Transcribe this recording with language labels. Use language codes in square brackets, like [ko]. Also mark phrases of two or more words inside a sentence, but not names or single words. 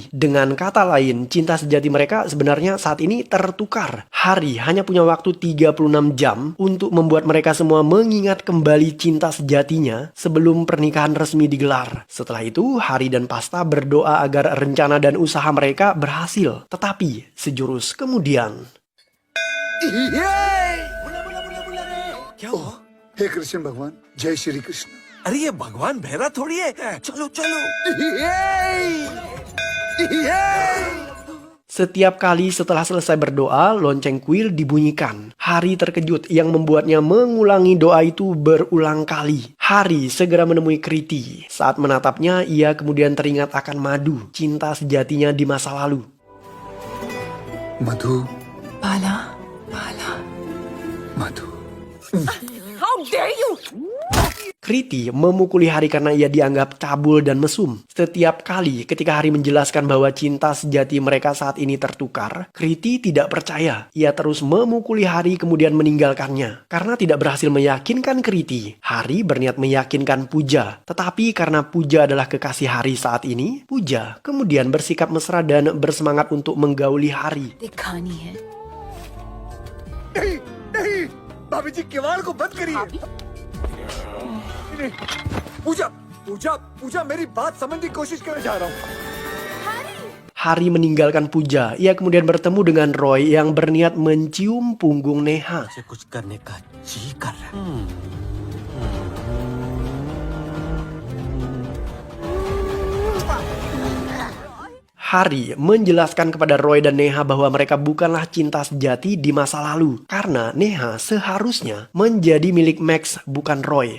[id] Dengan kata lain, cinta sejati mereka sebenarnya saat ini tertukar. Hari hanya punya waktu 36 jam untuk membuat mereka semua mengingat kembali cinta sejatinya sebelum pernikahan resmi digelar. Setelah itu, Hari dan Pasta berdoa agar rencana dan usaha mereka berhasil. Tetapi sejurus kemudian, [hi] क्या हुआ? हे कृष्ण भगवान, जय श्री कृष्ण। अरे ये भगवान बहरा थोड़ी है, चलो चलो। [id] Setiap kali setelah selesai berdoa, lonceng kuil dibunyikan. Hari terkejut yang membuatnya mengulangi doa itu berulang kali. Hari segera menemui Kriti. Saat menatapnya, ia kemudian teringat akan Madhu, cinta sejatinya di masa lalu. [hi] मधु बाला बाला मधु [en] How dare you? [id] Kriti memukuli Hari karena ia dianggap cabul dan mesum. Setiap kali ketika Hari menjelaskan bahwa cinta sejati mereka saat ini tertukar, Kriti tidak percaya. Ia terus memukuli Hari kemudian meninggalkannya. Karena tidak berhasil meyakinkan Kriti, Hari berniat meyakinkan Puja. Tetapi karena Puja adalah kekasih Hari saat ini, Puja kemudian bersikap mesra dan bersemangat untuk menggauli Hari. [hi] दिखानी है नहीं नहीं भाभी जी किवाड़ को बंद करिए नहीं पूजा पूजा पूजा मेरी बात समझने की कोशिश करने जा रहा हूँ [id] Hari meninggalkan Puja. Ia kemudian bertemu dengan Roy yang berniat mencium punggung Neha. [hi] से कुछ करने का जी कर रहा है [id] Hari menjelaskan kepada Roy dan Neha bahwa mereka bukanlah cinta sejati di masa lalu. Karena Neha seharusnya menjadi milik Max, bukan Roy.